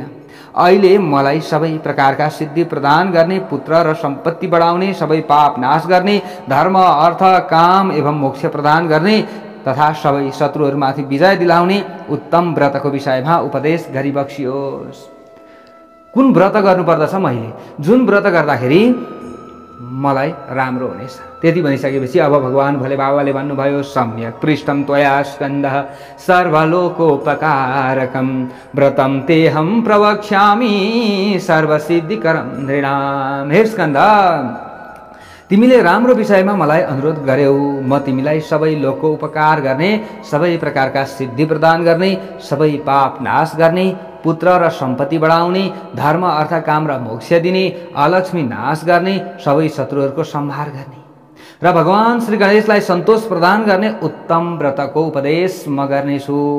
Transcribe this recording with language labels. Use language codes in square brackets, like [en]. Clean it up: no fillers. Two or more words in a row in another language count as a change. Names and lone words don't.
[ne] अहिले मलाई सबै प्रकारका सिद्धि प्रदान गर्ने, पुत्र र सम्पत्ति बढाउने, सबै पाप नाश गर्ने, धर्म अर्थ काम एवं मोक्ष प्रदान गर्ने तथा सबै शत्रुहरूमाथि विजय दिलाउने उत्तम व्रतको विषयमा उपदेश गरिबक्सियोस्। कुन व्रत गर्नुपर्दछ, मैले जुन व्रत गर्दाखेरि मलाई राम्रो हुनेछ। त्यति भनिसकेपछि अब भगवान भोले बाबाले भन्नुभयो, [sa] सम्यक पृष्ठम त्वया स्कन्दः सर्वलोकोपकारकं व्रतं तेहं प्रवक्ष्यामि सर्वसिद्धिकरं नृणाम। [ne] हे स्कन्द, तिमीले राम्रो विषयमा मलाई अनुरोध गर्यौ, म तिमीलाई सबै लोकको उपकार गर्ने, सबै प्रकारका सिद्धि प्रदान गर्ने, सबै पाप नाश गर्ने, पुत्र र सम्पत्ति बढाउने, धर्म अर्थ काम र मोक्ष दिने, अलक्ष्मी नाश गर्ने, सबै शत्रुहरूको संहार गर्ने र भगवान श्री गणेशलाई सन्तोष प्रदान गर्ने उत्तम व्रतको उपदेश म गर्नेछु।